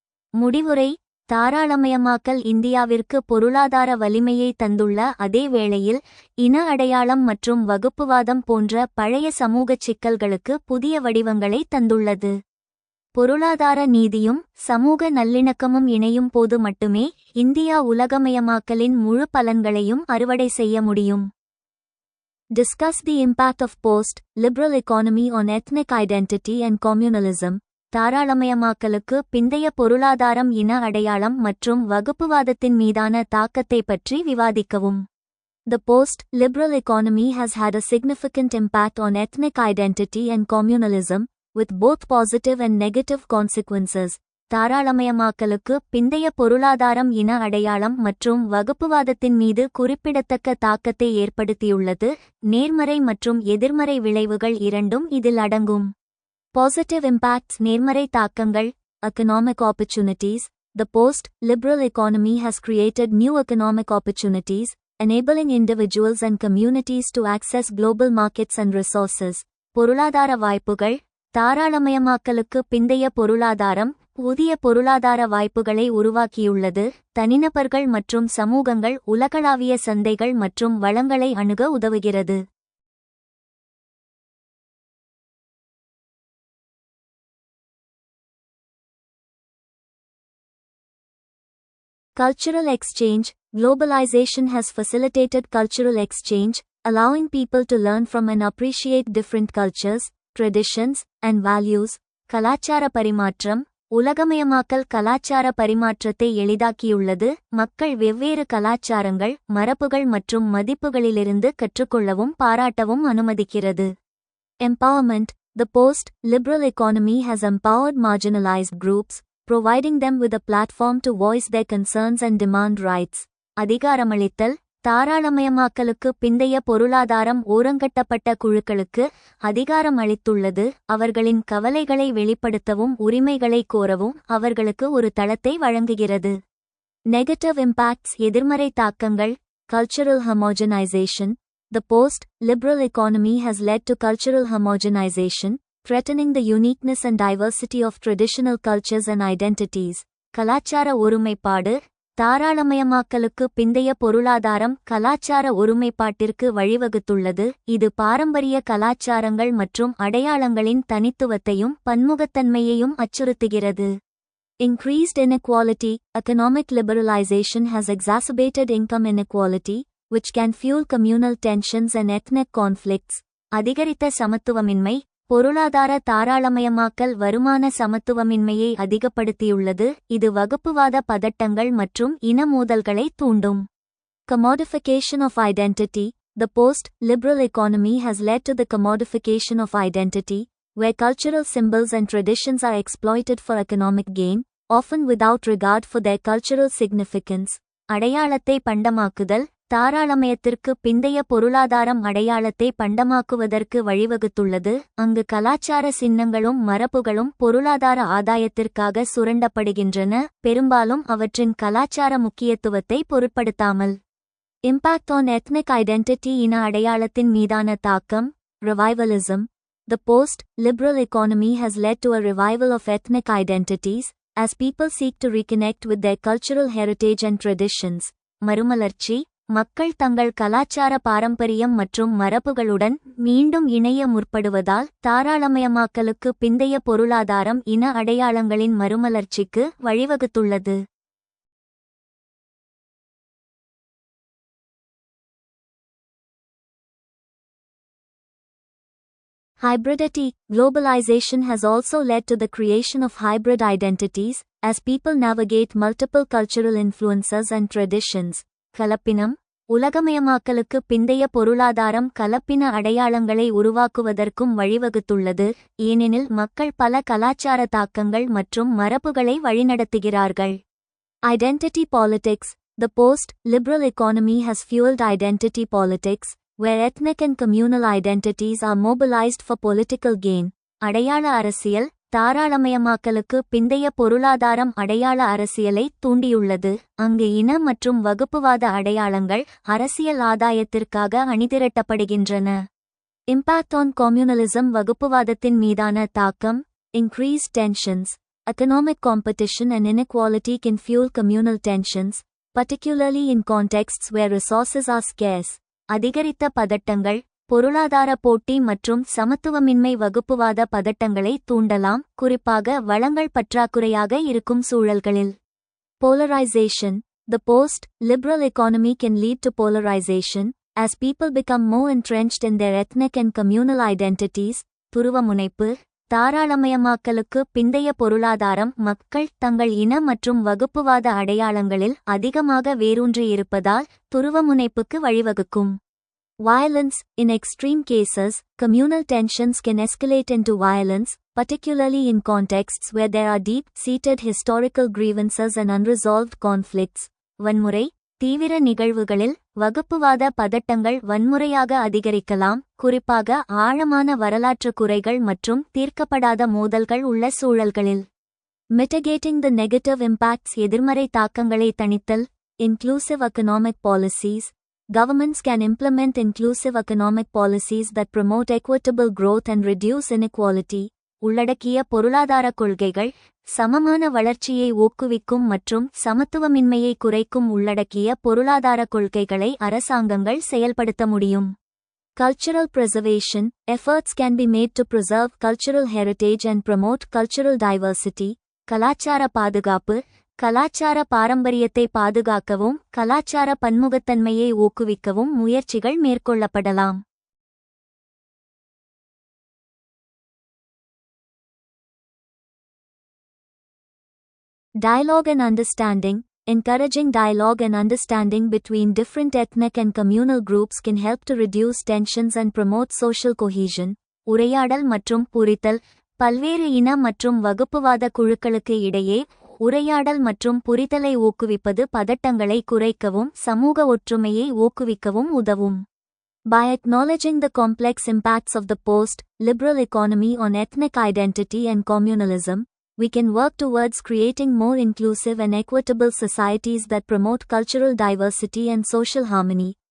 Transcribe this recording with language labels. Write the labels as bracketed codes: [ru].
[ta] முடிவுரை தாராளமயமாக்கல் இந்தியாவிற்கு பொருளாதார வலிமையை தந்துள்ள அதே வேளையில் இன அடையாளம் மற்றும் வகுப்புவாதம் போன்ற பழைய சமூகச் சிக்கல்களுக்கு புதிய வடிவங்களை தந்துள்ளது. பொருளாதார நீதியும் சமூக நல்லிணக்கமும் இணையும் போது மட்டுமே இந்தியா உலகமயமாக்கலின் முழு பலன்களையும் அறுவடை செய்ய முடியும். [en] Discuss the impact of post-liberal economy on ethnic identity and communalism. [ta] தாராளமயமாக்கலுக்கு பிந்தைய பொருளாதாரம் இன அடையாளம் மற்றும் வகுப்புவாதத்தின் மீதான தாக்கத்தை பற்றி விவாதிக்கவும். [en] The post-liberal economy has had a significant impact on ethnic identity and communalism, with both positive and negative consequences. [ta] தாராளமயமாக்கலுக்கு பிந்தைய பொருளாதாரம் இன அடையாளம் மற்றும் வகுப்புவாதத்தின் மீது குறிப்பிடத்தக்க தாக்கத்தை ஏற்படுத்தியுள்ளது. நேர்மறை மற்றும் எதிர்மறை விளைவுகள் இரண்டும் இதில் அடங்கும். [en] Positive impacts [ta] நேர்மறை தாக்கங்கள் [en] economic opportunities. The post-liberal economy has created new economic opportunities, enabling individuals and communities to access global markets and resources. [ta] பொருளாதார வாய்ப்புகள் தாராளமயமாக்கலுக்கு பிந்தைய பொருளாதாரம் புதிய பொருளாதார வாய்ப்புகளை உருவாக்கியுள்ளது. தனிநபர்கள் மற்றும் சமூகங்கள் உலகளாவிய சந்தைகள் மற்றும் வளங்களை அணுக உதவுகிறது. [en] Cultural exchange. Globalization has facilitated cultural exchange, allowing people to learn from and appreciate different cultures, traditions, and values. [ta] கலாச்சார பரிமாற்றம் உலகமயமாக்கல் கலாச்சார பரிமாற்றத்தை எளிதாக்கியுள்ளது. மக்கள் வெவ்வேறு கலாச்சாரங்கள் மரபுகள் மற்றும் மதிப்புகளிலிருந்து கற்றுக்கொள்ளவும் பாராட்டவும் அனுமதிக்கிறது. [en] Empowerment. The post-liberal economy has empowered marginalized groups, providing them with a platform to voice their concerns and demand rights. [ta] அதிகாரமளித்தல் தாராளமயமாக்கலுக்கு பிந்தைய பொருளாதாரம் ஓரங்கட்டப்பட்ட குழுக்களுக்கு அதிகாரம் அளித்துள்ளது. அவர்களின் கவலைகளை வெளிப்படுத்தவும் உரிமைகளை கோரவும் அவர்களுக்கு ஒரு தளத்தை வழங்குகிறது. [en] negative impacts [ta] எதிர்மறை தாக்கங்கள் [en] cultural homogenization. The post-liberal economy has led to cultural homogenization, threatening the uniqueness and diversity of traditional cultures and identities. [ta] கலாச்சார ஒருமைப்பாடு தாராளமயமாக்கலுக்கு பிந்தைய பொருளாதாரம் கலாச்சார ஒருமைப்பாட்டிற்கு வழிவகுத்துள்ளது. இது பாரம்பரிய கலாச்சாரங்கள் மற்றும் அடையாளங்களின் தனித்துவத்தையும் பன்முகத்தன்மையையும் அச்சுறுத்துகிறது. [en] Increased inequality. Economic liberalization has exacerbated income inequality, which can fuel communal tensions and ethnic conflicts. [ta] அதிகரித்த சமத்துவமின்மை பொருளாதார தாராளமயமாக்கல் வருமான சமத்துவமின்மையை அதிகப்படுத்தியுள்ளது. இது வகுப்புவாத பதட்டங்கள் மற்றும் இன மோதல்களை தூண்டும். [en] Commodification of identity. The post-liberal economy has led to the commodification of identity, where cultural symbols and traditions are exploited for economic gain, often without regard for their cultural significance. [ta] அடையாளத்தை பண்டமாக்குதல் தாராளமயத்திற்கு பிந்தைய பொருளாதாரம் அடையாளத்தை பண்டமாக்குவதற்கு வழிவகுத்துள்ளது. அங்கு கலாச்சார சின்னங்களும் மரபுகளும் பொருளாதார ஆதாயத்திற்காக சுரண்டப்படுகின்றன, பெரும்பாலும் அவற்றின் கலாச்சார முக்கியத்துவத்தை பொருட்படுத்தாமல். [en] impact on ethnic identity [ta] இன அடையாளத்தின் மீதான தாக்கம் [en] Revivalism. The post-liberal economy has led to a revival of ethnic identities, as people seek to reconnect with their cultural heritage and traditions. [ta] மறுமலர்ச்சி மக்கள் தங்கள் கலாச்சார பாரம்பரியம் மற்றும் மரபுகளுடன் மீண்டும் இணைய முற்படுவதால் தாராளமயமாக்கலுக்கு பிந்தைய பொருளாதாரம் இன அடையாளங்களின் மறுமலர்ச்சிக்கு வழிவகுத்துள்ளது. [en] Hybridity. Globalization has also led to the creation of hybrid identities, as people navigate multiple cultural influences and traditions. [ta] கலப்பினம். உலகமயமாக்கலுக்கு பிந்தைய பொருளாதாரம் கலப்பின அடையாளங்களை உருவாக்குவதற்கும் வழிவகுத்துள்ளது, ஏனெனில் மக்கள் பல கலாச்சார தாக்கங்கள் மற்றும் மரபுகளை வழிநடத்துகிறார்கள். [en] Identity politics. The post-liberal economy has fueled identity politics, where ethnic and communal identities are mobilized for political gain. [ta] அடையாள அரசியல். தாராளமயமாக்கலுக்கு பிந்தைய பொருளாதாரம் அடையாள அரசியலை தூண்டியுள்ளது, அங்கு இன மற்றும் வகுப்புவாத அடையாளங்கள் அரசியல் ஆதாயத்திற்காக அணிதிரட்டப்படுகின்றன. [en] Impact on communalism. [ta] வகுப்புவாதத்தின் மீதான தாக்கம். [en] Increased tensions. Economic competition and inequality can fuel communal tensions, particularly in contexts where resources are scarce. [ta] அதிகரித்த பதட்டங்கள். பொருளாதார போட்டி மற்றும் சமத்துவமின்மை வகுப்புவாத பதட்டங்களை தூண்டலாம், குறிப்பாக வளங்கள் பற்றாக்குறையாக இருக்கும் சூழல்களில். [en] Polarization. The post-liberal economy can lead to polarization, as people become more entrenched in their ethnic and communal identities. [ta] துருவமுனைப்பு. தாராளமயமாக்கலுக்கு பிந்தைய பொருளாதாரம் மக்கள் தங்கள் இன மற்றும் வகுப்புவாத அடையாளங்களில் அதிகமாக வேரூன்றியிருப்பதால் துருவமுனைப்புக்கு வழிவகுக்கும். [en] Violence. In extreme cases, communal tensions can escalate into violence, particularly in contexts where there are deep-seated historical grievances and unresolved conflicts. [ta] வன்முறை. தீவிர நிகழ்வுகளில் வகுப்புவாத பதட்டங்கள் வன்முறையாக அதிகரிக்கலாம், குறிப்பாக ஆழமான வரலாற்று குறைகள் மற்றும் தீர்க்கப்படாத மோதல்கள் உள்ள சூழல்களில். [en] Mitigating the negative impacts. [ta] எதிர்மறை தாக்கங்களை தணித்தல். [en] Inclusive economic policies. Governments can implement inclusive economic policies that promote equitable growth and reduce inequality. [ta] உள்ளடக்கிய பொருளாதார கொள்கைகள். சமமான வளர்ச்சியை ஊக்குவிக்கும் மற்றும் சமத்துவமின்மையை குறைக்கும் உள்ளடக்கிய பொருளாதார கொள்கைகளை அரசாங்கங்கள் செயல்படுத்த முடியும். [en] Cultural preservation. Efforts can be made to preserve cultural heritage and promote cultural diversity. [ta] கலாச்சார பாதுகாப்பு. கலாச்சார பாரம்பரியத்தை பாதுகாக்கவும் கலாச்சார பன்முகத்தன்மையை ஊக்குவிக்கவும் முயற்சிகள் மேற்கொள்ளப்படலாம். [en] Dialogue and understanding. Encouraging dialogue and understanding between different ethnic and communal groups can help to reduce tensions and promote social cohesion. [ta] உரையாடல் மற்றும் புரிதல். பல்வேறு இன மற்றும் வகுப்புவாத குழுக்களுக்கு இடையே உரையாடல் மற்றும் புரிதலை ஊக்குவிப்பது பதட்டங்களை குறைக்கவும் சமூக ஒற்றுமையை ஊக்குவிக்கவும் உதவும். [en] By acknowledging the complex impacts of the post-liberal economy on ethnic identity and communalism, we can work towards creating more inclusive and equitable societies that promote cultural diversity and social harmony.